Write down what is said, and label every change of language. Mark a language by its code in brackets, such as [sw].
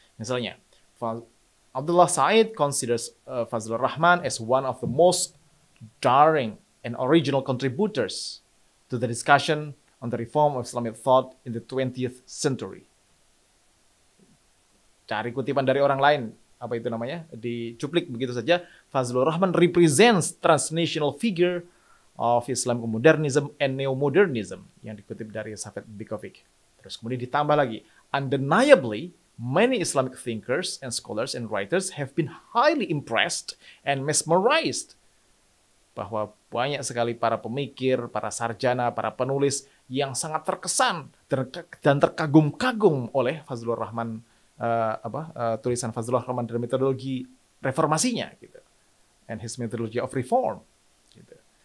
[en] Misalnya, Abdullah Said considers Fazlur Rahman as one of the most daring and original contributors to the discussion on the reform of Islamic thought in the 20th century. [id] Cari kutipan dari orang lain, dicuplik begitu saja. [en] Fazlur Rahman represents transnational figure of Islamic modernism and neo-modernism, [id] yang dikutip dari [en] Safed Bikovic. [id] Terus kemudian ditambah lagi, [en] undeniably, many Islamic thinkers and scholars and writers have been highly impressed and mesmerized. [id] Bahwa banyak sekali para pemikir, para sarjana, para penulis yang sangat terkesan dan terkagum-kagum oleh Fazlur Rahman, tulisan Fazlur Rahman dalam metodologi reformasinya, gitu, [en] and his methodology of reform, [id] gitu.